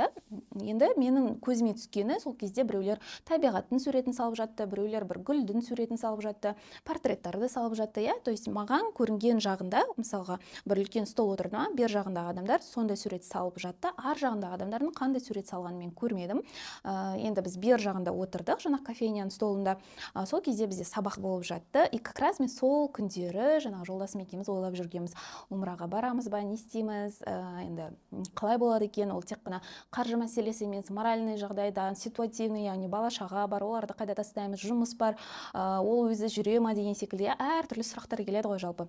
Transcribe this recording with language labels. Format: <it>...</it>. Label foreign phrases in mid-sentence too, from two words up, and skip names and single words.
<kk>Енді менің көзіме түскені, сол кезде біреулер табиғаттың суретін салып жатты, біреулер бір гүлдің суретін салып жатты, портреттарды салып жатты. То есть маған көрінген жағында, мысалға бір үлкен стол отырды ма, бер жағындағы адамдар сондай сурет салып жатты, ар жағындағы адамдардың қандай сурет салғанын мен көрмедім. Енді біз бер жағында отырдық, жаңағы кофейняның столында. Сол кезде бізде сабақ болып жатты,</kk> <ru>и как раз</ru> <kk>мен сол күндері жаңағы жолдасым екеуміз ойлап жүргенбіз, умраға барамыз ба, не істейміз, енді қалай болады екен, ол тек қана қаржы мәселесі емес, моральный жағдайда, ситуативный, яғни бала-шаға бар, оларды қайда тастаймыз, жұмыс бар, ол өзі жүре ма деген секілді әртүрлі сұрақтар келеді ғой жалпы.</kk>